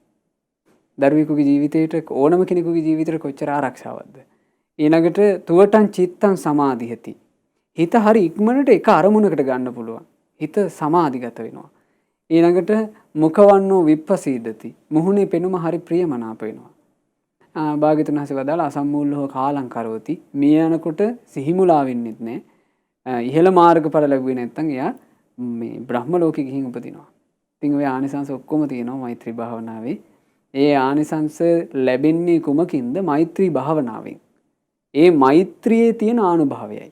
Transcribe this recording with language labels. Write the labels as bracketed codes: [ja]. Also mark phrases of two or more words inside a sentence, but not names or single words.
[si] දරුවෙකුගේ ජීවිතේට ඕනම කෙනෙකුගේ ජීවිතේට කොච්චර ආරක්ෂාවක්ද. [pi] ඊළඟට තුවටං චිත්තං සමාධියති. [si] හිත හරි ඉක්මනට එක අරමුණකට ගන්න පුළුවන්. හිත සමාධිගත වෙනවා. ඊළඟට [pi] මුඛවන්නෝ විප්පසීදති. [si] මුහුණේ පෙනුම හරි ප්‍රියමනාප වෙනවා. භාග්‍යවතුන් වහන්සේ වදාළ [pi] අසම්මූලව කාලං කරෝති. [si] මේ යනකොට සිහිමුලා වෙන්නෙත් නැහැ. ඉහළ මාර්ගඵල ලැබුවේ නැත්නම් එයා මේ බ්‍රහ්ම ලෝකෙ ගිහින් උපදිනවා. ඉතින් ඔය ආනිසංස ඔක්කොම තියෙනවා මෛත්‍රී භාවනාවේ. ඒ ආනිසංස ලැබෙන්නේ කුමකින්ද? මෛත්‍රී භාවනාවෙන්. ඒ මෛත්‍රියේ තියෙන ආනුභාවයයි.